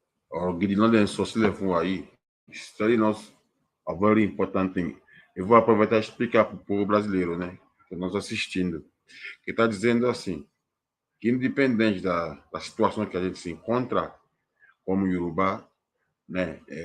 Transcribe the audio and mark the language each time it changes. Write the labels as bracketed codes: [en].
[yo] Or gidi náà lè sọ sílẹ̀ fún wa yìí. [en] He's telling us a very important thing. [pt] Eu vou aproveitar e explicar para o povo brasileiro, né? Que nós assistindo. Que está dizendo assim, que independente da situação que a gente se encontra, como Yoruba, né?